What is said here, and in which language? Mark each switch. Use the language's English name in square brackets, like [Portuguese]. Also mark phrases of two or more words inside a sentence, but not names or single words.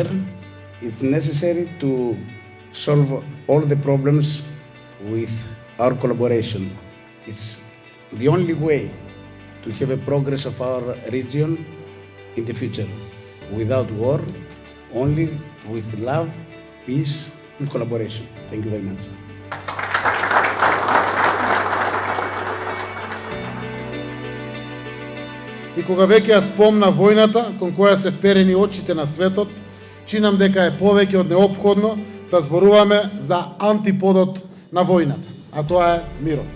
[English] It's necessary to solve all the problems with our collaboration. It's the only way to have a progress of our region in the future. Without war, only with love, peace and collaboration. Thank you very much. [Macedonian] И кога веќе ја спомна војната кон која се вперени очите на светот, чинам дека е повеќе од неопходно да зборуваме за антиподот на војната, а тоа е мирот.